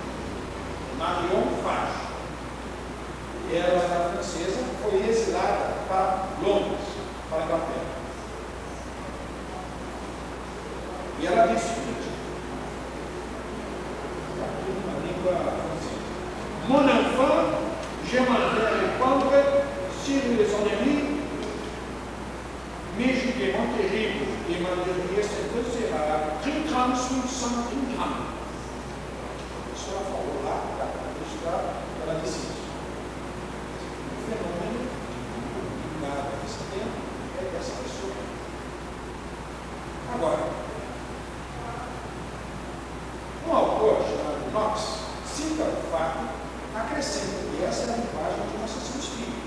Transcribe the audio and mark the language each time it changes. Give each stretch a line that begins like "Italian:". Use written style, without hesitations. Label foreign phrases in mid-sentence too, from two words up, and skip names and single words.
Portuguese: Ela era francesa, foi exilada para Londres, para a Inglaterra. E ela disse o seguinte, aqui na língua francesa:
French: Mon enfant, je m'en vais répandre sur les ennemis, mais jugement terrible, et ma dernière sentence sera 30 grammes sur 130 grammes.
Portuguese: Isso ela falou lá, para registrar, ela disse isso. O fenômeno ligado a esse tempo é dessa pessoa. Agora, um autor chamado Knox cita o fato, acrescenta que essa é a linguagem de uma sessão espírita.